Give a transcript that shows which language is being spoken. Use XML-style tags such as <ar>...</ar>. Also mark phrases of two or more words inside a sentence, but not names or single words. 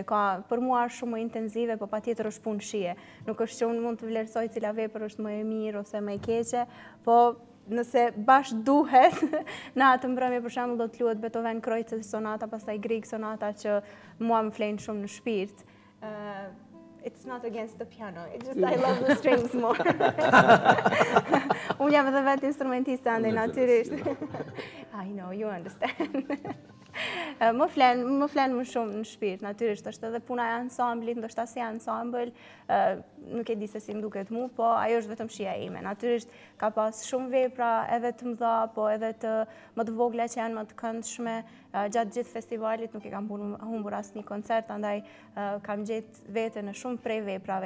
<sq>Për mua është shumë më intenzive, po patjetër është punë shije. Nuk është që unë mund të vlerësoj cila vepër është më e mirë ose më e keqe, po nëse bashkë duhet, në atë mbrëmje për shembull do të luhet Beethoven Kreutzer sonata, pastaj Grieg sonata që mua më flenë shumë në shpirt.</sq> <en>It's not against the piano, it's just I love the strings more.</en> <sq>Unë jam edhe vetë instrumentiste, andaj natyrisht.</sq> <en>I know, you understand.</en> <sq>Më flen më shumë në shpirt, natyrisht është edhe puna e ansamblit, ndoshta si ansambël, nuk e di se si më duket mu, po ajo është vetëm shija ime. Natyrisht ka pas shumë vepra edhe të mëdha, po edhe më të vogla që janë më të këndshme. Gjatë gjithë festivalit nuk e kam humbur asnjë koncert, andaj kam gjetë vete në shumë prej veprave.</sq>